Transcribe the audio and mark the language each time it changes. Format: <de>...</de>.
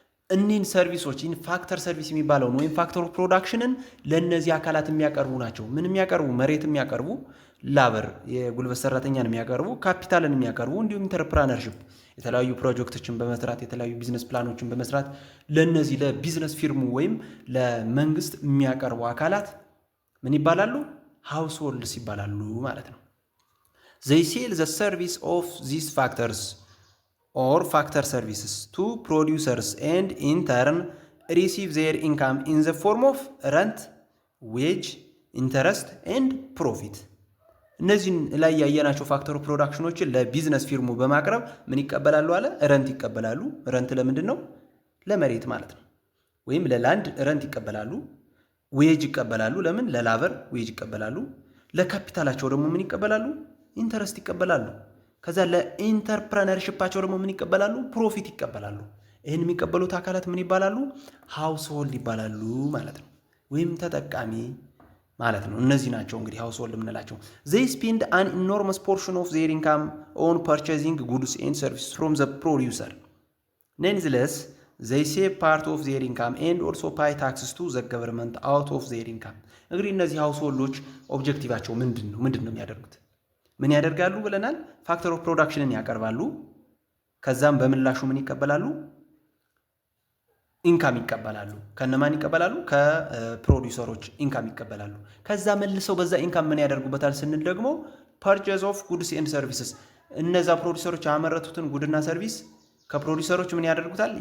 <am>እኒህን ሰርቪሶች ፋክተር ሰርቪስ የሚባለውን ወይም ፋክተር ኦፍ ፕሮዳክሽንን ለእነዚህ አካላት የሚያቀርቡ ናቸው። ምን የሚያቀርቡ? መሬት የሚያቀርቡ፣ ላበር የጉልበት ሰራተኛን የሚያቀርቡ፣ ካፒታልን የሚያቀርቡ እንዲሁም ኢንተርፕረነርሺፕ የተለያዩ ፕሮጀክቶችን በመስራት የተለያዩ ቢዝነስ ፕላኖችን በመስራት ለእነዚህ ለቢዝነስ ፊርሙ ወይም ለመንግስት የሚያቀርቡ አካላት ምን ይባላሉ? ሃውስሆልድስ ይባላሉ ማለት ነው።</am> <en>They sell the service of these factors or factor services to producers and in turn receive their income in the form of rent, wage, interest and profit.</en> <am>እነዚህን ላይ ያየናቸው ፋክተር ፕሮዳክሽኖችን ለቢዝነስ ፊርሙ በማቅረብ ምን ይቀበላሉ አለ? ረንት ይቀበላሉ። ረንት ለምንድን ነው? ለመሬት ማለት ነው። ወይም ለላንድ ረንት ይቀበላሉ። ዌጅ ይቀበላሉ። ለምን? ለላበር ዌጅ ይቀበላሉ። ለካፒታላቸው ደግሞ ምን ይቀበላሉ? ኢንተረስት ይቀበላሉ። ከዛ ለኢንተርፕረነርሺፓቸው ደግሞ ምን ይቀበላሉ? ፕሮፊት ይቀበላሉ። ይህን የሚቀበሉት አካላት ምን ይባላሉ? ሃውስሆልድ ይባላሉ ማለት ነው፣ ወይም ተጠቃሚ ማለት ነው። እነዚህ ናቸው እንግዲህ ሃውስሆልድ የምንላቸው።</am> <en>they spend an enormous portion of their income on purchasing goods and services from the producer. Nonetheless, they save part of their income and also pay taxes to the government out of their income.</en> <am>እንግዲህ እነዚህ ሃውስሆልዶች ኦብጀክቲቫቸው ምንድን ነው የሚያደርጉት? ምን ያደርጋሉ ብለናል? ፋክተር ኦፍ ፕሮዳክሽንን ያቀርባሉ። ከዛም በምላሹ ምን ይቀበላሉ? ኢንካም ይቀበላሉ። ከነማን ይቀበላሉ? ከፕሮዲውሰሮች ኢንካም ይቀበላሉ። ከዛ መልሰው በዛ ኢንካም ምን ያደርጉበታል ስንል ደግሞ</am> <en>ፐርቼዝ ኦፍ ጉድስ ኤንድ ሰርቪስስ፣</en> <am>እነዛ ፕሮዲውሰሮች ያመረቱትን ጉድና ሰርቪስ ከፕሮዲውሰሮች ምን ያደርጉታል?</am>